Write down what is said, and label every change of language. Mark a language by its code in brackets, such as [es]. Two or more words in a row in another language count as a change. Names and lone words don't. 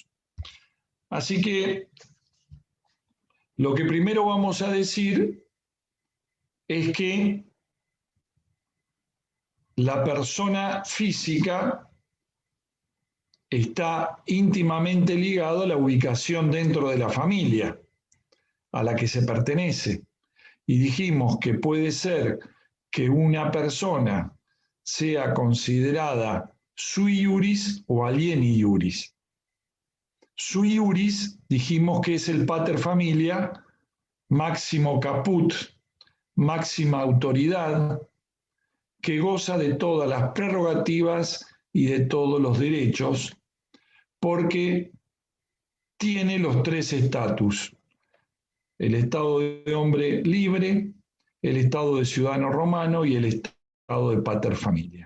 [es] Así que lo que primero vamos a decir es que la persona física está íntimamente ligado a la ubicación dentro de la familia a la que se pertenece. Y dijimos que puede ser que una persona sea considerada [la] sui iuris [es] o [la] alieni iuris. Sui iuris [es] dijimos que es el [la] pater familia, [es] máximo caput, máxima autoridad, que goza de todas las prerrogativas y de todos los derechos, porque tiene los tres estatus: el estado de hombre libre, el estado de ciudadano romano y el estado de [la] pater familia.